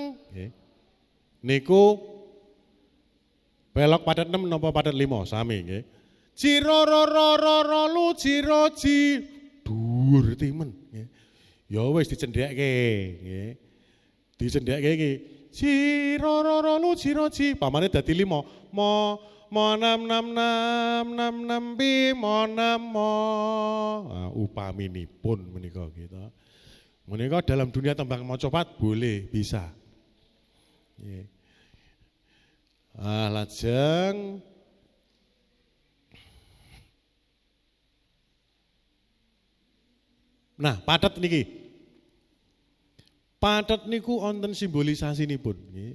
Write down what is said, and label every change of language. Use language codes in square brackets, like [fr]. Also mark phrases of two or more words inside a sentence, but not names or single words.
[jv] Niku pelok padet 6 napa padet 5 sami nggih. Ciroro lu ciroji dhuwur timen nggih. Ya wis dicendhekke nggih. Dicendhekke iki. Ciroro lu ciroji pamane dadi 5. monam nam nam nam nam bi monam mo. Nah, upaminipun menika gitu. [id] Menika dalam dunia tembang macapat boleh bisa. [jv] Nggih. Lajeng nah, patet niki. Patet niku wonten simbolisasipun nggih.